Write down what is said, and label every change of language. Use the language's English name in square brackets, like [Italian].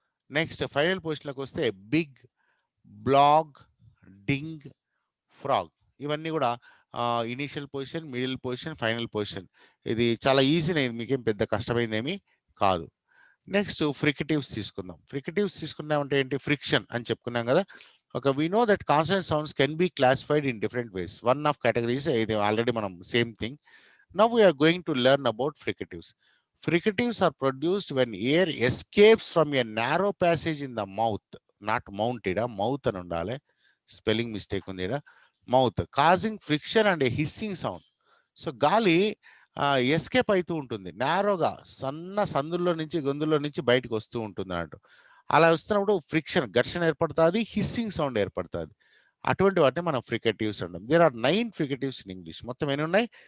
[Telugu] Next final పొజిషన్లోకి వస్తే big, blog, డింగ్, frog. ఇవన్నీ కూడా initial position, middle position, final position. ఇది చాలా ఈజీనే, మీకేం పెద్ద కష్టమైందేమీ కాదు. నెక్స్ట్ ఫ్రికటివ్స్ తీసుకుందాం. ఫ్రికటివ్స్ తీసుకున్నామంటే ఏంటి? ఫ్రిక్షన్ అని చెప్పుకున్నాం కదా. [English] Okay, we know that consonant sounds can be classified in different ways. One of categories [Telugu] ఇది already మనం [English] same thing. Now we are going to learn about fricatives. Fricatives are produced when air escapes from a narrow passage in the mouth, not mounted, mouth [Telugu] అని ఉండాలి, spelling mistake ఉంది ఇక్కడ, [English] Mouth, causing friction and a hissing sound. [Telugu] So గాలి escape అవుతూ ఉంటుంది, నేరోగా సన్న సందుల్లో నుంచి గొంతుల్లో నుంచి బయటకు వస్తూ ఉంటుంది అన్నట్టు. అలా వస్తున్నప్పుడు ఫ్రిక్షన్, ఘర్షణ ఏర్పడుతుంది, హిస్సింగ్ సౌండ్ ఏర్పడుతుంది. అటువంటి వాటిని మనం ఫ్రికటివ్స్ అంటాం. [English] There are 9 fricatives in English. [Telugu] మొత్తం ఎన్ని ఉన్నాయి?